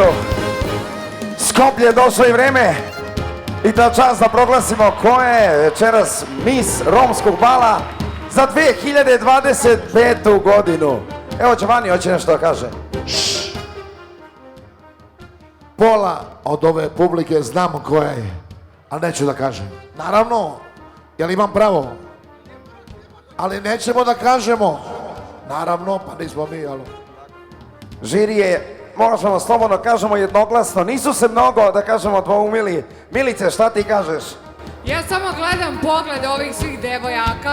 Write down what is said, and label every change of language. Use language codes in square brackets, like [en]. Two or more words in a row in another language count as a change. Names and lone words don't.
[sr] Скопје дошло и време и та час да прогласимо кој е вечерас мис ромског бала за 2025 годину. Ево, Джовани, hoće нешто да каже. Пола од ове публике знам кој е, а неću да кажем. Наравно, јали имам право? Ali nećemo da kažemo. Naravno, pa nismo mi, alo. Žiri je, možemo slobodno kažemo jednoglasno, nisu se mnogo, da kažemo, dvoumili. Milice, šta ti kažeš? Ja samo gledam poglede ovih svih devojaka.